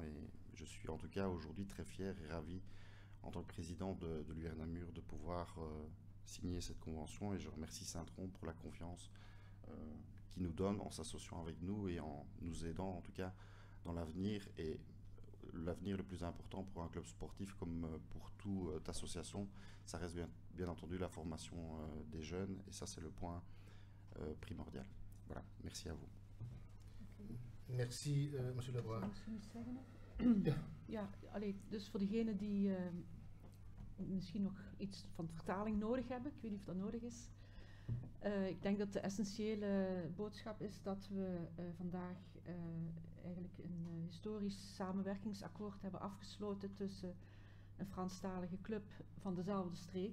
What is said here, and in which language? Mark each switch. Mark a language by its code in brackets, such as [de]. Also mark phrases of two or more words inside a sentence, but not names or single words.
[fr] Et je suis en tout cas aujourd'hui très fier et ravi, en tant que président de l'UR Namur, de pouvoir signer cette convention, et je remercie Saint-Tron pour la confiance qu'il nous donne en s'associant avec nous et en nous aidant en tout cas dans l'avenir. Et l'avenir le plus important pour un club sportif comme pour toute association, ça reste bien entendu la formation des jeunes, et ça c'est le point primordial. Voilà, merci à vous. Merci, monsieur Lebroy. [nl] Ja, dus voor degenen die misschien nog iets van vertaling nodig hebben, ik weet niet of dat nodig is. Ik denk dat de essentiële boodschap is dat we vandaag eigenlijk een historisch samenwerkingsakkoord hebben afgesloten tussen een Franstalige club van dezelfde streek.